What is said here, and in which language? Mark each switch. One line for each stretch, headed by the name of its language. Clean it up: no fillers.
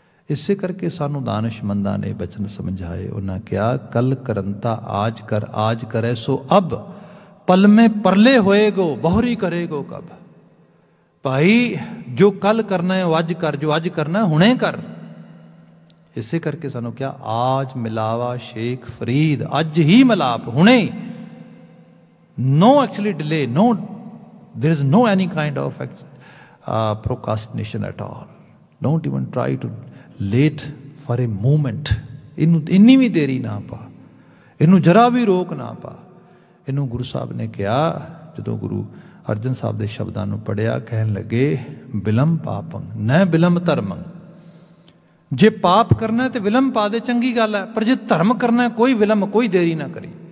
Punjabi: ਇਸੇ ਕਰਕੇ ਸਾਨੂੰ ਦਾਨਿਸ਼ਮੰਦਾਂ ਨੇ ਬਚਨ ਸਮਝਾਏ। ਉਹਨਾਂ ਕਿਹਾ
Hindi: ਕਲ ਕਰੰਤਾ ਆਜ ਕਰ, ਆਜ ਕਰੇ ਸੋ ਅਬ, ਪਲ ਮੇ ਪਰਲੇ ਹੋਏਗੋ ਬਹੁਰੀ ਕਰੇਗੋ ਕਬ।
Punjabi: ਭਾਈ ਜੋ ਕੱਲ ਕਰਨਾ ਹੈ ਉਹ ਅੱਜ ਕਰ, ਜੋ ਅੱਜ ਕਰਨਾ ਹੁਣੇ ਕਰ। ਇਸੇ ਕਰਕੇ ਸਾਨੂੰ ਕਿਹਾ ਆਜ ਮਿਲਾਵਾ ਸ਼ੇਖ ਫਰੀਦ, ਅੱਜ ਹੀ ਮਿਲਾਪ, ਹੁਣੇ।
English: no actually delay, no, there is no any kind of procrastination at all. Don't even try to late for a moment.
Punjabi: ਇਹਨੂੰ ਇੰਨੀ ਵੀ ਦੇਰੀ ਨਾ ਪਾ, ਇਹਨੂੰ ਜਰਾ ਵੀ ਰੋਕ ਨਾ ਪਾ। ਇਹਨੂੰ ਗੁਰੂ ਸਾਹਿਬ ਨੇ ਕਿਹਾ, ਜਦੋਂ ਗੁਰੂ ਅਰਜਨ ਸਾਹਿਬ ਦੇ ਸ਼ਬਦਾਂ ਨੂੰ ਪੜ੍ਹਿਆ, ਕਹਿਣ ਲੱਗੇ
Sanskrit: ਬਿਲਮ ਪਾਪੰ ਨ ਬਿਲਮ ਧਰਮੰ।
Punjabi: ਜੇ ਪਾਪ ਕਰਨਾ ਤੇ ਵਿਲੰਬ ਪਾ ਦੇ, ਚੰਗੀ ਗੱਲ ਹੈ, ਪਰ ਜੇ ਧਰਮ ਕਰਨਾ ਕੋਈ ਵਿਲੰਬ, ਕੋਈ ਦੇਰੀ ਨਾ ਕਰੀ।